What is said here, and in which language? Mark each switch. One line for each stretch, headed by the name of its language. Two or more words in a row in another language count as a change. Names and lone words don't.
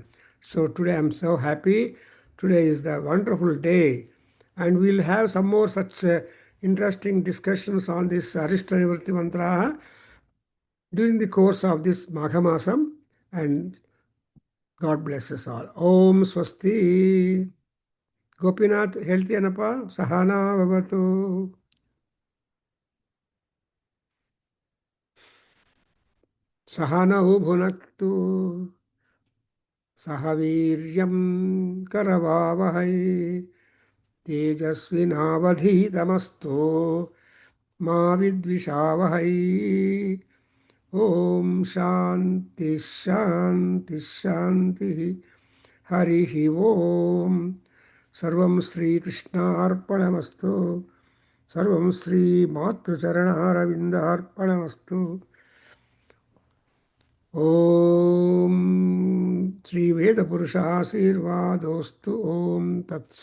English: So today I'm so happy. Today is the wonderful day, and we'll have some more such interesting discussions on this Arishtanivarti Mantra during the course of this Maghamasam, and God bless us all. Om Swasti.
Sanskrit: ಗೋಪಿನಾಥ್ ಹೇಳ್ತೀಯನಪ್ಪ ಸಹನಾ ಭವತು ಸಹನೌ ಭುನಕ್ತು ಸಹ ವೀರ್ಯಂ ಕರವಾವಹೈ ತೇಜಸ್ವಿನಾವಧೀತಮಸ್ತು ಮಾ ವಿದ್ವಿಷಾವಹೈ ಓಂ ಶಾಂತಿ ಶಾಂತಿ ಶಾಂತಿ ಹರಿ ಓಂ ಸರ್ವಂ ಶ್ರೀಕೃಷ್ಣಾರ್ಪಣಮಸ್ತು ಸರ್ವಂ ಶ್ರೀಮಾತೃಚರಣಾರವಿಂದಾರ್ಪಣಮಸ್ತು ಓಂ ಶ್ರೀ ವೇದಪುರುಷಾಶೀರ್ವಾದೋಸ್ತು ಓಂ ತತ್ಸ